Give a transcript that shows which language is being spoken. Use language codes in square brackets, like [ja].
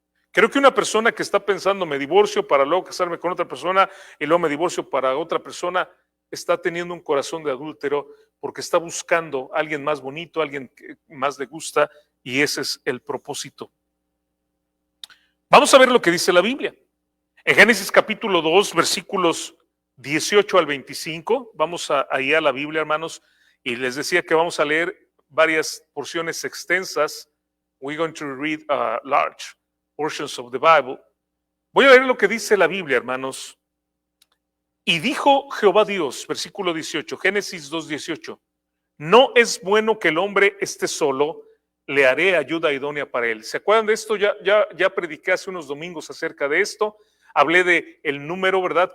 [es] Creo que una persona que está pensando me divorcio para luego casarme con otra persona y luego me divorcio para otra persona, está teniendo un corazón de adúltero porque está buscando a alguien más bonito, a alguien que más le gusta, y ese es el propósito. Vamos a ver lo que dice la Biblia. En Génesis capítulo 2, versículos 18 al 25, vamos ahí a la Biblia, hermanos, y les decía que vamos a leer varias porciones extensas. [en] We're going to read large portions of the Bible. [es] Voy a leer lo que dice la Biblia, hermanos. Y dijo Jehová Dios, versículo 18, Génesis 2:18, no es bueno que el hombre esté solo, le haré ayuda idónea para él. ¿Se acuerdan de esto? Ya prediqué hace unos domingos acerca de esto. Hablé de el número, ¿verdad?